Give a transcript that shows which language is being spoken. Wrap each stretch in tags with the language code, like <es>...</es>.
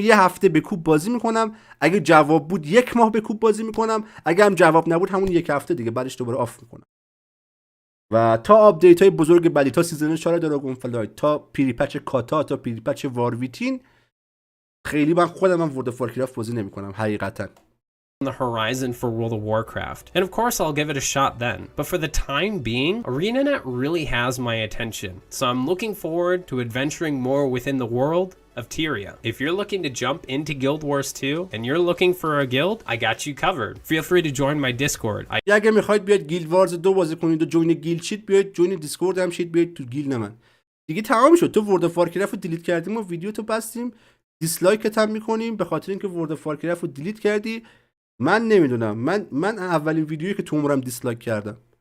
<fa>یه هفته به کوب بازی میکنم. اگه جواب بود 1 ماه به کوب بازی میکنم. اگه هم جواب نبود همون 1 هفته دیگه بعدش دوباره آف میکنم. و تا آپدیت های بزرگ بعدی، تا سیزن 4 دراگون فلایت، تا پیری پچ کاتا، تا پیری پچ وارویتین، خیلی من خودم ورد اف وارکرافت بازی نمیکنم حقیقتا.</fa> <en>the horizon for World of Warcraft. And of course I'll give it a shot then. But for the time being, ArenaNet really has my attention. So I'm looking forward to adventuring more within the world of Tyria. If you're looking to jump into Guild Wars 2 and you're looking for a guild, I got you covered. Feel free to join my Discord.</en> <fa>اگه میخواید بیاید گیلد وارز 2 بازی کنید و جوین گیلد شید، بیاید جوین دیسکورد هم شید، بیاید تو گیلد من. دیگه تمام شد. تو ورد اف وارکرافت رو دیلیت کردیم و ویدیو تو بستیم، دیسلایکت هم میکنیم به خاطر اینکه ورد اف وارکرافت رو دیلیت کردی. من نمیدونم، من اولین ویدیویی که تو عمرم دیسلایک کردم.</fa>